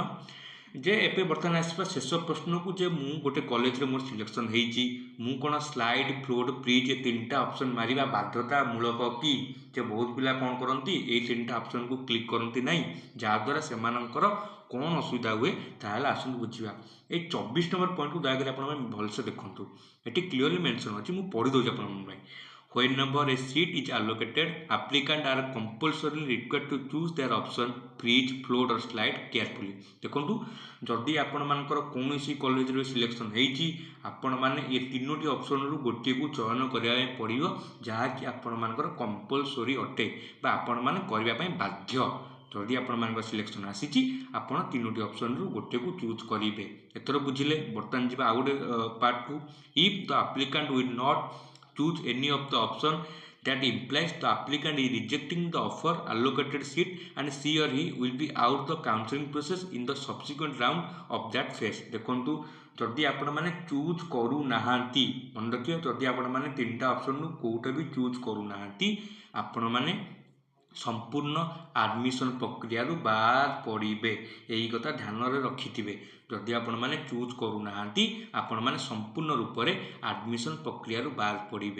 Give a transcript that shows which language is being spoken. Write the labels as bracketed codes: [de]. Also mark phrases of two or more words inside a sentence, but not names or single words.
[or] ଯେ ଏବେ ବର୍ତ୍ତମାନ ଆସିବା ଶେଷ ପ୍ରଶ୍ନକୁ, ଯେ ମୁଁ ଗୋଟେ କଲେଜରେ ମୋର ସିଲେକ୍ସନ୍ ହେଇଛି, ମୁଁ କ'ଣ [en] slide, float, bridge [or] ଏ 3ଟା ଅପସନ୍ ମାରିବା ବାଧ୍ୟତାମୂଳକ କି? ଯେ ବହୁତ ପିଲା କ'ଣ କରନ୍ତି, ଏଇ 3ଟା ଅପସନ୍କୁ କ୍ଲିକ୍ କରନ୍ତି ନାହିଁ, ଯାହାଦ୍ୱାରା ସେମାନଙ୍କର କ'ଣ ଅସୁବିଧା ହୁଏ, ତାହେଲେ ଆସନ୍ତୁ ବୁଝିବା। ଏଇ 24 ନମ୍ବର ପଏଣ୍ଟକୁ ଦୟାକରି ଆପଣମାନେ ଭଲସେ ଦେଖନ୍ତୁ। ଏଠି [en] clearly mention [or] ଅଛି, ମୁଁ ପଢ଼ି ଦେଉଛି ଆପଣଙ୍କ ପାଇଁ। [en] Whenever a seat is allocated, applicants are compulsorily required to choose their option bridge, float or slide carefully. [or] ଦେଖନ୍ତୁ, ଯଦି ଆପଣମାନଙ୍କର କୌଣସି କଲେଜରେ ସିଲେକ୍ସନ୍ ହେଇଛି, ଆପଣମାନେ ଏ 3ଟି ଅପସନ୍ରୁ ଗୋଟିଏକୁ ଚୟନ କରିବା ପାଇଁ ପଡ଼ିବ, ଯାହାକି ଆପଣମାନଙ୍କର କମ୍ପଲସରି ଅଟେ ବା ଆପଣମାନେ କରିବା ପାଇଁ ବାଧ୍ୟ। ଯଦି ଆପଣମାନଙ୍କର ସିଲେକ୍ସନ୍ ଆସିଛି, ଆପଣ 3ଟି ଅପସନ୍ରୁ ଗୋଟିଏକୁ ଚୁଜ୍ କରିବେ। ଏଥର ବୁଝିଲେ। ବର୍ତ୍ତମାନ ଯିବା ଆଉ ଗୋଟେ ପାର୍ଟକୁ। [en] if the applicant will not choose any of the option, that implies the applicant is rejecting the offer allocated seat and she or he will be out the counseling process in the subsequent round of that phase. [or] ଦେଖନ୍ତୁ, ଯଦି ଆପଣମାନେ ଚୁଜ୍ କରୁନାହାନ୍ତି, ମନେ ରଖିବେ, ଯଦି ଆପଣମାନେ 3ଟା ଅପସନ୍ରୁ କେଉଁଟା ବି ଚୁଜ୍ କରୁନାହାନ୍ତି, ଆପଣମାନେ ସମ୍ପୂର୍ଣ୍ଣ ଆଡ଼ମିସନ୍ ପ୍ରକ୍ରିୟାରୁ ବାଦ୍ ପଡ଼ିବେ। ଏହି କଥା ଧ୍ୟାନରେ ରଖିଥିବେ। ଯଦି ଆପଣମାନେ ଚୁଜ୍ କରୁନାହାନ୍ତି, ଆପଣମାନେ ସମ୍ପୂର୍ଣ୍ଣ ରୂପରେ ଆଡ଼ମିସନ୍ ପ୍ରକ୍ରିୟାରୁ ବାଦ୍ ପଡ଼ିବେ।